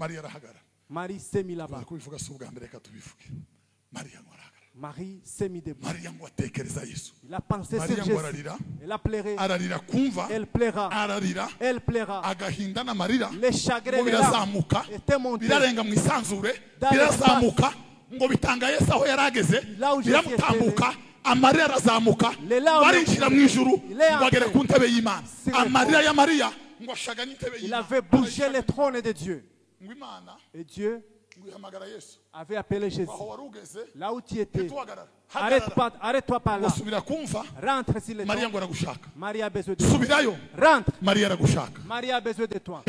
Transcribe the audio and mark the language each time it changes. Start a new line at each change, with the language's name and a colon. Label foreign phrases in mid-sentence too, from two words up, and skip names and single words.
French: Marie s'est mise là-bas. Marie s'est mise debout. Il a pensé sur Jésus. Elle a pleuré. Elle pleura. Elle pleura. Les chagrins de l'âme étaient montés. Là où Jésus était.
Kinyarwanda: Amarira arazamuka barinjira mu ijuru bagere ku ntebe y'Imana. Amarira ya Maria ngo ashaga n'intebe y'Imana.
French: Il avait bougé le trône de Dieu. Et Dieu avait appelé Jésus. Là où tu étais, arrête-toi par là. Rentre sur le trône. Marie a besoin de toi. Rentre. Marie a besoin de toi.